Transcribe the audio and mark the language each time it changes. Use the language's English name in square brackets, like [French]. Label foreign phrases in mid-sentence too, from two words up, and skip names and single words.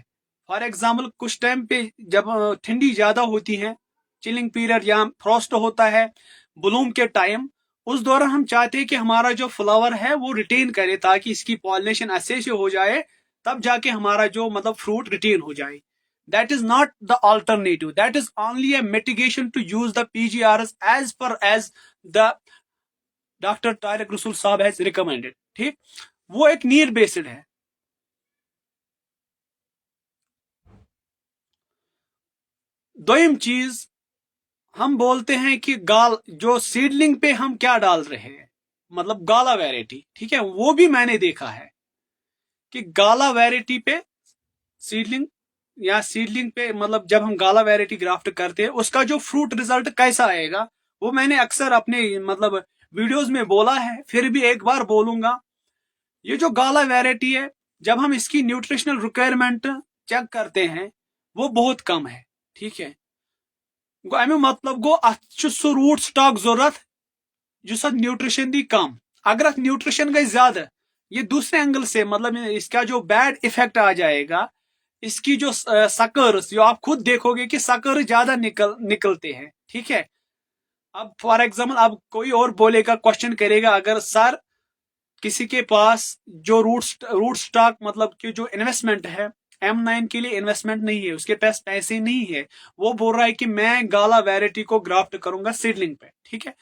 [English] for example [Hindi] कुछ टाइम पे जब ठंडी ज्यादा होती है, [English] chilling period [Hindi] या फ्रॉस्ट होता है, ब्लूम के टाइम, उस दौरान हम चाहते हैं कि हमारा जो फ्लावर है वो रिटेन करे ताकि इसकी पॉलिनेशन अच्छे से हो जाए, तब जाके हमारा जो मतलब [English] fruit retain [Hindi] हो जाए। [English] That is not the alternative. That is only a mitigation to use the PGRs as per as the Dr. Tariq Rasul Saab has recommended। [Hindi] ठीक, वो एक [English] need based [Hindi] है। दोयम चीज, हम बोलते हैं कि गाल जो सीडलिंग पे हम क्या डाल रहे हैं, मतलब गाला वैरायटी, ठीक है। वो भी मैंने देखा है कि गाला वैरायटी पे सीडलिंग या सीडलिंग पे मतलब जब हम गाला वैरायटी ग्राफ्ट करते हैं उसका जो [English] fruit result [Hindi] कैसा आएगा, वो मैंने अक्सर अपने मतलब वीडियोस में बोला है, फिर भी एक बार बोलूंगा। ये जो गाला वैरायटी है, जब हम इसकी [English] nutritional requirement [Hindi] चेक करते हैं वो बहुत कम है, ठीक है। [Kashmiri] अमे मतलब गो अत सह [English] root stock [Kashmiri] जरूरत जिस न्यूट्रिशन दी कम। [Hindi] अगर न्यूट्रिशन गई ज्यादा, ये दूसरे एंगल से मतलब इसका जो [English] bad effect [Hindi] आ जाएगा, इसकी जो सकर्स, जो आप खुद देखोगे कि सकर्स ज्यादा निकलते हैं, ठीक है। अब [English] for example [Hindi] अब कोई और बोलेगा, क्वेश्चन करेगा, अगर सर किसी के पास जो [English] root stock [Hindi] मतलब कि जो इन्वेस्टमेंट है, M9 के लिए इन्वेस्टमेंट नहीं है, उसके पास पैसे नहीं है, वो बोल रहा है कि मैं गाला वैरायटी को ग्राफ्ट करूंगा सीडलिंग पे, ठीक है।